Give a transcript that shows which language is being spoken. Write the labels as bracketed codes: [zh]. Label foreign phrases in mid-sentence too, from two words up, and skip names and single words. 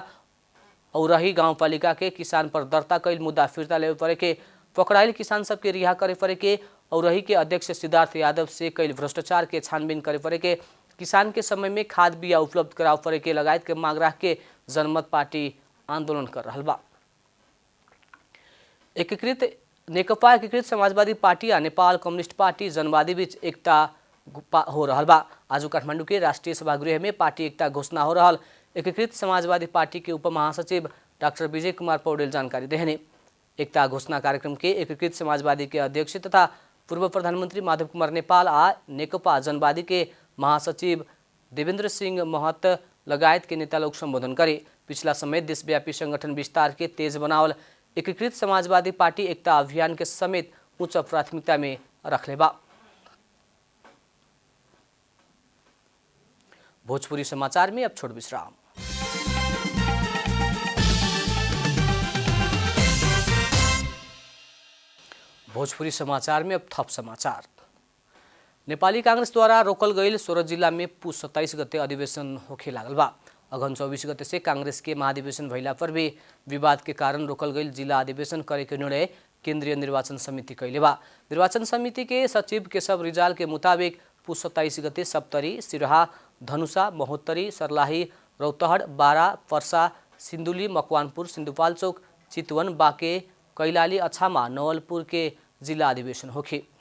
[bho] औरही गाउँपालिका के किसान पर दर्ता कैल मुद्दा फिर्ता लेवे परे के, पकड़ाइल किसान सबके रिहा करे परे के, औरही के अध्यक्ष सिद्धार्थ यादव से कैल भ्रष्टाचार के छानबीन करे परे के, किसान के समय में खाद बिया उपलब्ध कराव परे के लगायत के मांग राख के जनमत पार्टी आंदोलन कर रहल बा। नेकपा एकीकृत समाजवादी पार्टी आ नेपाल कम्युनिस्ट पार्टी जनवादी बीच एकता हो रहल बा। आज काठमाडौँ के राष्ट्रिय सभागृह में पार्टी एकता घोषणा हो रहल एकीकृत समाजवादी पार्टी के उप महासचिव डाक्टर विजय कुमार पौडेल जानकारी देहने। एकता घोषणा कार्यक्रम के एकीकृत समाजवादी के अध्यक्ष तथा पूर्व प्रधानमंत्री माधव कुमार नेपाल आ नेकपा जनवादी के महासचिव देवेन्द्र सिंह महत लगायत के नेता लोग संबोधन करे। पिछला समय देशव्यापी संगठन विस्तार के तेज बनावल एकीकृत समाजवादी पार्टी एकता अभियान के समेत उच्च प्राथमिकता में रखले बा। भोजपुरी समाचार में अब छोट विश्राम। भोजपुरी समाचार में अब थप समाचार। नेपाली कांग्रेस द्वारा रोकल गईल 16 जिला में पुष 27 गते अधिवेशन होखे लागल बा। अगन 24 गते से कांग्रेस के महाधिवेशन भइला पर भी विवाद के कारण रोकल गईल जिला अधिवेशन करे के निर्णय केंद्रीय निर्वाचन समिति कैले बा। निर्वाचन समिति के सचिव केशव रिजाल के मुताबिक पुष 27 गते सप्तरी, सिराहा, धनुषा, महोत्तरी, सर्लाही, रौतहट, बारा, पर्सा, सिन्धुली, मकवानपुर, सिन्धुपाल्चोक, चितवन, बाँके, कैलाली, अछामा, नवलपुर के जिला अधिवेशन होखे।